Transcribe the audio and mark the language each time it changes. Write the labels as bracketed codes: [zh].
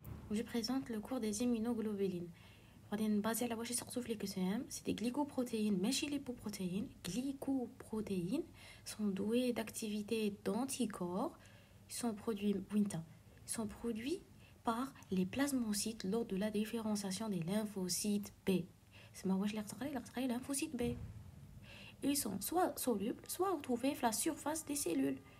[fr] Je présente le cours des immunoglobulines. [ar] Basé على واش يسقسوا في الكسام [fr] c'est des glycoprotéines [ar] ماشي lipoprotéines. [fr] Glycoprotéines sont douées d'activité d'anticorps. Ils sont produits par les plasmocytes lors de la différenciation des lymphocytes B. C'est ma [ar] واش [fr] les lymphocytes B. Ils sont soit solubles, soit retrouvés sur la surface des cellules.